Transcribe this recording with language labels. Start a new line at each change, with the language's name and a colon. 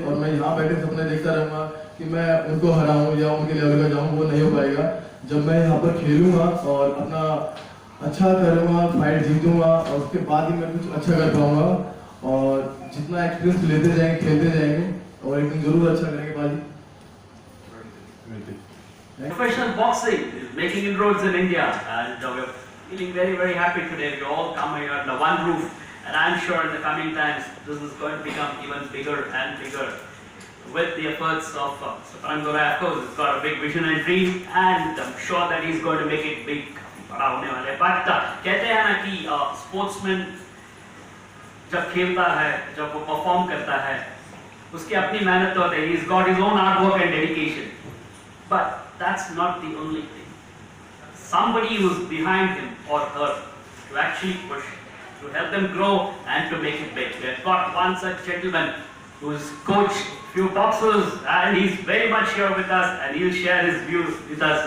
Hindi: और मैं यहाँ बैठे सपने देखता रहूँगा कि मैं उनको हराऊँ या उनके लेवल पर जाऊँ, वो नहीं हो पाएगा। जब मैं यहाँ पर खेलूँगा और अपना अच्छा करूँगा, फाइट जीतूँगा, और उसके बाद ही मैं कुछ अच्छा कर पाऊँगा। और जितना एक्सपीरियंस लेते जाएंगे, खेलते जाएंगे, और एक दिन जरूर अच्छा करेंगे बाजी।
English: Professional boxing is making inroads in India, and we're feeling very, very happy today. We all come here under one roof, and I'm sure in the coming times this is going to become even bigger and bigger with the efforts of Mr. Parag Gorai. Of course, he's got a big vision and dream, and I'm sure that he's going to make it big.
Hindi: बड़ा होने वाला है. But कहते हैं ना कि sportsman जब खेलता है, जब वो perform करता है, उसकी अपनी मेहनत होती है.
English: He's got his own hard work and dedication. But that's not the only thing. Somebody who's behind him or her to actually push, to help them grow and to make it big. We've got one such gentleman who's coached few boxers, and he's very much here with us, and he'll share his views with us.